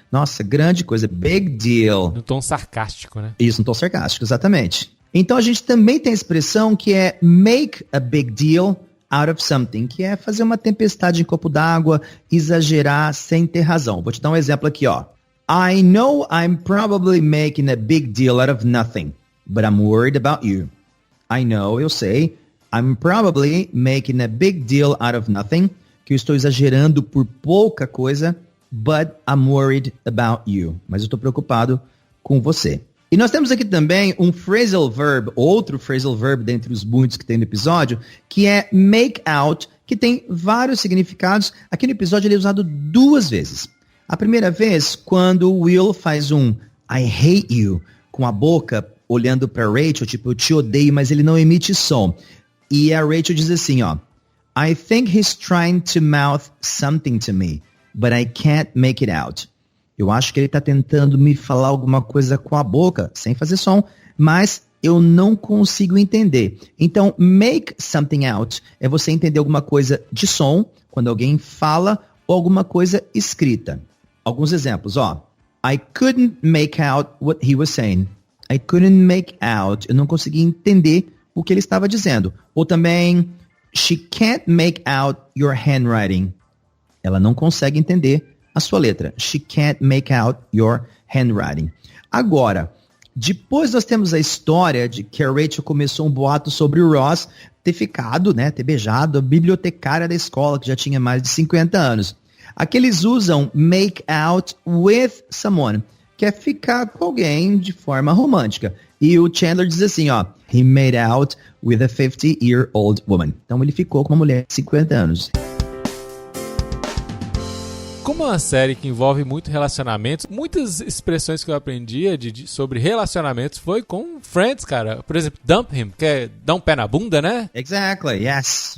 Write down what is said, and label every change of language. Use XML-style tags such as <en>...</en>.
<pt>Nossa, grande coisa, big deal. No tom sarcástico, né? Isso, no tom sarcástico, exatamente. Então a gente também tem a expressão que é</pt> <en>make a big deal out of something,</en> <pt>que é fazer uma tempestade em copo d'água, exagerar sem ter razão. Vou te dar um exemplo aqui, ó.</pt> <en>I know I'm probably making a big deal out of nothing, but I'm worried about you. I know,</en> <pt>eu sei,</pt> <en>I'm probably making a big deal out of nothing,</en> <pt>que eu estou exagerando por pouca coisa,</pt> <en>but I'm worried about you.</en> <pt>Mas eu estou preocupado com você. E nós temos aqui também um phrasal verb, outro phrasal verb dentre os muitos que tem no episódio, que é make out, que tem vários significados. Aqui no episódio ele é usado 2 vezes. A primeira vez, quando o Will faz um</pt> <en>I hate you,</en> <pt>com a boca olhando para Rachel, tipo, eu te odeio, mas ele não emite som. E a Rachel diz assim, ó,</pt> <en>I think he's trying to mouth something to me, but I can't make it out.</en> <pt>Eu acho que ele está tentando me falar alguma coisa com a boca, sem fazer som, mas eu não consigo entender. Então, make something out é você entender alguma coisa de som, quando alguém fala, ou alguma coisa escrita. Alguns exemplos, ó.</pt> <en>I couldn't make out what he was saying. I couldn't make out.</en> <pt>Eu não consegui entender o que ele estava dizendo. Ou também,</pt> <en>she can't make out your handwriting.</en> <pt>Ela não consegue entender a sua letra.</pt> <en>She can't make out your handwriting.</en> <pt>Agora, depois nós temos a história de que a Rachel começou um boato sobre o Ross ter ficado, né, ter beijado a bibliotecária da escola, que já tinha mais de 50 anos. Aqui eles usam make out with someone, que é ficar com alguém de forma romântica. E o Chandler diz assim, ó,</pt> <en>he made out with a 50-year-old woman.</en> <pt>Então ele ficou com uma mulher de 50 anos. Como é uma série que envolve muito relacionamentos, muitas expressões que eu aprendi sobre relacionamentos foi com Friends, cara. Por exemplo, dump him, que é dar um pé na bunda, né?</pt> <en>Exactly, yes.</en>